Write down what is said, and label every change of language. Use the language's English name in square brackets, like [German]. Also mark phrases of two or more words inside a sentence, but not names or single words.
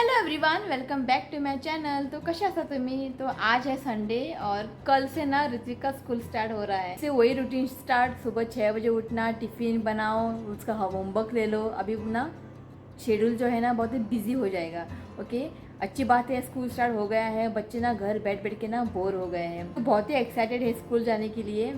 [English] Everyone, welcome back to my channel. [Konkani] तो कशा आसा तुम्ही? [Hindi] तो आज है संडे और कल से ना ऋत्विक का स्कूल स्टार्ट हो रहा है। से वही रूटीन स्टार्ट, सुबह 6 बजे उठना, टिफिन बनाओ, उसका होमवर्क ले लो। अभी ना शेड्यूल जो है ना बहुत ही बिजी हो जाएगा। ओके, अच्छी बात है स्कूल स्टार्ट हो गया है। बच्चे ना घर बैठ बैठ के ना बोर हो गए हैं, तो बहुत ही एक्साइटेड है स्कूल जाने के लिए।